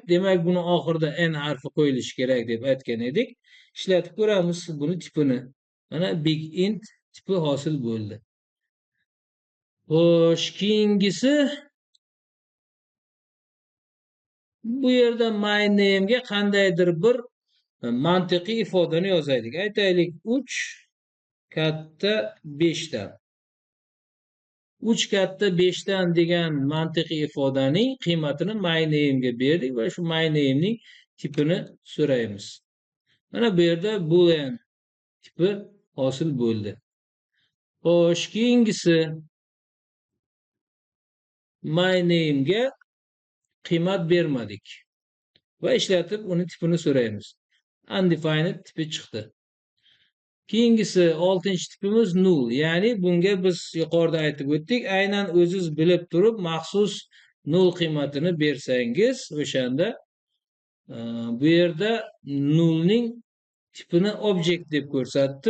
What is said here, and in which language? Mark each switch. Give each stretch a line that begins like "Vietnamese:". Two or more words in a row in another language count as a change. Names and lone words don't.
Uzbek: Demak, buni oxirida n harfi qo'yilishi kerak deb aytgan edik. Ishlatib ko'ramiz buni tipini. Mana
English: big int
Uzbek: tipi hosil bo'ldi. Xo'sh, keyingisi bu yerda
English: my name
Uzbek: ga qandaydir bir mantiqiy ifodani yozaylik. Aytaylik 3 katta 5 dan. 3 katta 5 dan degan mantiqiy ifodaning qiymatini
English: my name
Uzbek: ga berdik va shu
English: my name
Uzbek: ning tipini so'raymiz. Mana bu yerda boolean tipi hosil bo'ldi. Xo'sh, keyingisi
English: my name
Uzbek: ga qiymat bermadik va ishlatib uni tipini so'raymiz. Undefined tipi chiqdi. Keyingisi 6-tipimiz null, ya'ni bunga biz yuqorida aytib o'tdik, aynan o'ziz bilib turib maxsus null qiymatini bersangiz, o'shanda bu yerda nullning tipini object deb ko'rsatdi.